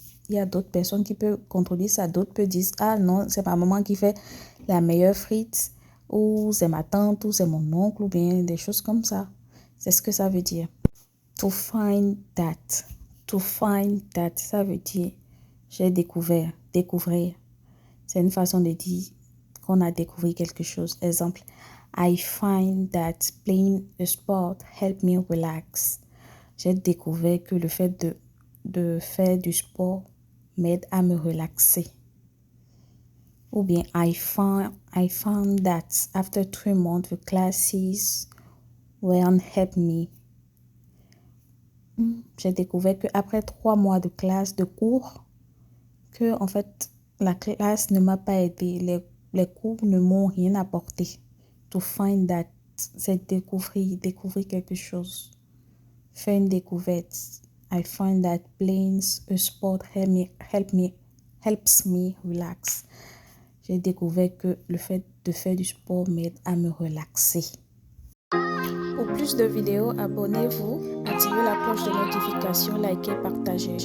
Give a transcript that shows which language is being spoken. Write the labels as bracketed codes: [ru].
[fr] Il y a d'autres personnes qui peuvent contredire ça. D'autres peuvent dire, ah non, c'est ma maman qui fait la meilleure frite, ou c'est ma tante, ou c'est mon oncle, ou bien des choses comme ça. C'est ce que ça veut dire. [en] To find that. To find that, [fr] ça veut dire J'ai découvert, découvrir. C'est une façon de dire qu'on a découvert quelque chose. Exemple, [en] I find that playing a sport help me relax. [fr] J'ai découvert que le fait de faire du sport m'aide à me relaxer. Ou bien, [en] I found that after 3 months, the classes weren't help me. [fr] J'ai découvert qu'après 3 mois de classe, de cours, que en fait, la classe ne m'a pas aidé. Les cours ne m'ont rien apporté. [en] To find that, [fr] c'est découvrir quelque chose. Faire une découverte. [en] I find that playing a sport helps me relax. [fr] J'ai découvert que le fait de faire du sport m'aide à me relaxer. Pour plus de vidéos, abonnez-vous, activez la cloche de notification, likez, partagez.